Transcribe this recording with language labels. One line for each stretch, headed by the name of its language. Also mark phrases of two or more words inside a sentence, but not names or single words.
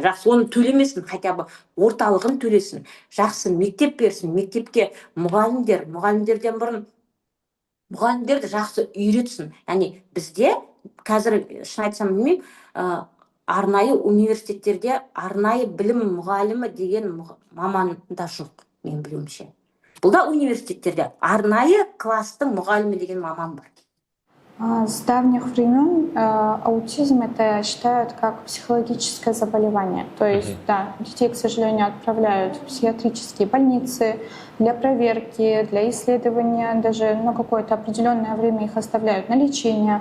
Kazakh: Жақсы, оны төлемесін,
Russian: хотя бы
Kazakh: орталығын төлесін. Жақсы мектеп берсін, мектепке мұғалімдерден бұрын мұғалімдерді жақсы үйретсін. Яғни бізде қазір шын айтсам білмеймін, арнайы университеттерде арнайы білім мұғалімі деген маман да жоқ, мен білуімше. Бұлда университеттерде арнайы класстың мұғалімі деген маман бар.
Russian: С давних времен аутизм это считают как психологическое заболевание. То есть, да, детей, к сожалению, отправляют в психиатрические больницы для проверки, для исследования, даже на какое-то определенное время их оставляют на лечение.